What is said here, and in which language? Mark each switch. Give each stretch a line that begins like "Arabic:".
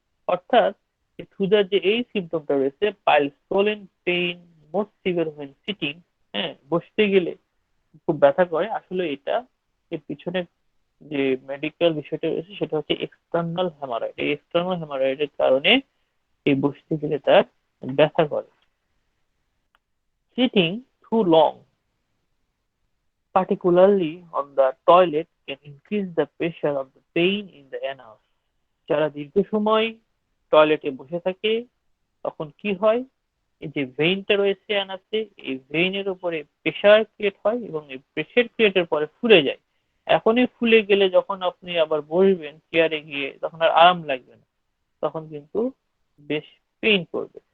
Bangla: অর্থাৎ ক্ষুধার যে এই সিমটমটা রয়েছে,
English: piles swollen pain most severe when sitting,
Bangla: হ্যাঁ, বসতে গেলে খুব ব্যথা করে, আসলে এটা এর পিছনে যে মেডিকেল বিষয়টা রয়েছে সেটা হচ্ছে এক্সটার্নাল হ্যামারয়েড। এই এক্সটার্নাল হ্যামারয়েডের কারণে এই বসতে গেলে তার ব্যথা করে।
English: Sitting too long, particularly on the toilet, can increase the pressure of the pain in the anus.
Bangla: যারা দীর্ঘ সময় টয়লেটে বসে থাকে তখন কি হয়, এই যে ভেইনটা রয়েছে অ্যানাসে, এই ভেইনের উপরে প্রেসার ক্রিয়েট হয় এবং এই প্রেসার ক্রিয়েটের পরে ফুলে যায়। এখনই ফুলে গেলে যখন আপনি আবার বসবেন চেয়ারে গিয়ে তখন আর আরাম লাগবে না, তখন কিন্তু বেশ পেইন করবে।